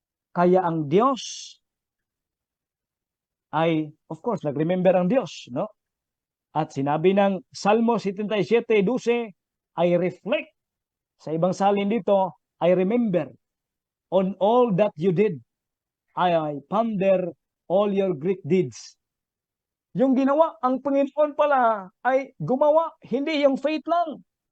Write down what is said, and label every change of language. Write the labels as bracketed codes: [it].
[tl] Kaya ang Diyos ay, of course, nag-remember ang Diyos, no? At sinabi ng Salmo 77:12, [en] I reflect. [tl] Sa ibang salin dito, [en] I remember on all that you did. I ponder all your great deeds. [tl] Yung ginawa, ang Panginoon pala ay gumawa, hindi yung faith lang.